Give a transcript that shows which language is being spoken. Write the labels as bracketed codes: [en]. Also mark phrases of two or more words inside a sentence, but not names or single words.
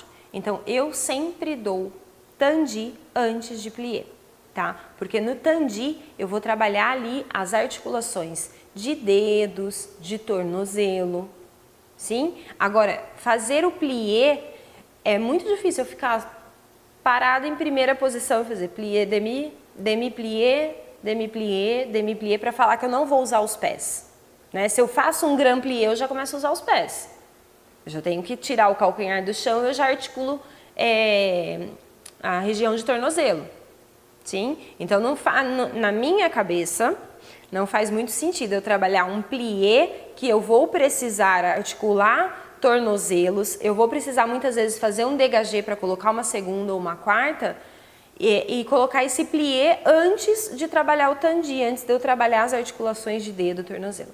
[pt] Então, eu sempre dou Tandi antes de plié, tá? Porque no Tandi eu vou trabalhar ali as articulações de dedos, de tornozelo, sim? Agora, fazer o plié é muito difícil eu ficar parada em primeira posição e fazer [fr] plié, demi-plié, demi-plié, demi-plié [pt] para falar que eu não vou usar os pés, né? Se eu faço um [fr] grand plié, [pt] eu já começo a usar os pés. Eu já tenho que tirar o calcanhar do chão e eu já articulo a região de tornozelo, sim? Então, na minha cabeça, não faz muito sentido eu trabalhar um plié que eu vou precisar articular tornozelos, eu vou precisar muitas vezes fazer um dégagé para colocar uma segunda ou uma quarta e colocar esse plié antes de trabalhar o Tandi, antes de eu trabalhar as articulações de dedo, tornozelo.